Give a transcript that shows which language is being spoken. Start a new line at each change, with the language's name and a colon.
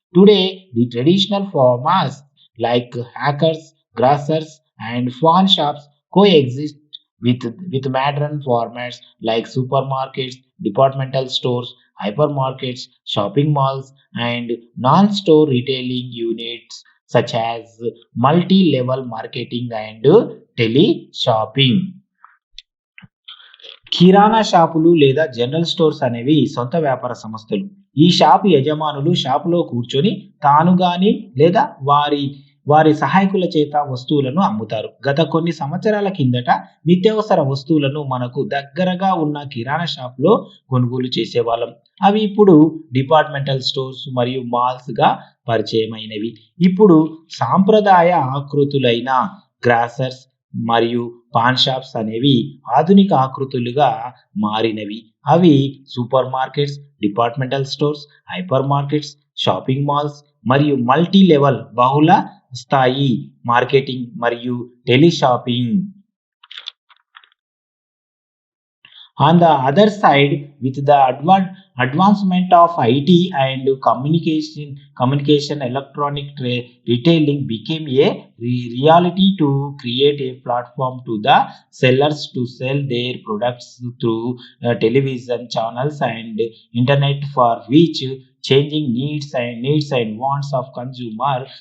English: Today, the traditional formats like hackers, grocers, and pawn shops coexist with modern formats like supermarkets, departmental stores, hypermarkets, shopping malls, and non-store retailing units such as multi-level marketing and tele-shopping.
Telugu: కిరాణా షాపులు లేదా general stores అనేవి సొంత వ్యాపార సంస్థలు. ఈ shop యజమానులు షాపులో కూర్చొని తాను గాని లేదా వారి సహాయకుల చేత వస్తువులను అమ్ముతారు. గత కొన్ని సంవత్సరాల కిందట నిత్యావసర వస్తువులను మనకు దగ్గరగా ఉన్న కిరాణా షాపులో కొనుగోలు చేసేవాళ్ళం. అవి ఇప్పుడు డిపార్ట్మెంటల్ స్టోర్స్ మరియు మాల్స్ గా పరిచయమైనవి. ఇప్పుడు సాంప్రదాయ ఆకృతులైన గ్రాసర్స్ మరియు పాన్ షాప్స్ అనేవి ఆధునిక ఆకృతులుగా మారినవి. అవి super markets, departmental stores, hyper markets, shopping malls మరియు మల్టీ లెవెల్ బహుళ స్థాయి మార్కెటింగ్ మరియు teleshopping.
English: On the other side, with the advancement of IT and communication electronic retailing became a reality to create a platform to the sellers to sell their products through television channels and internet, for which changing needs and wants of consumer.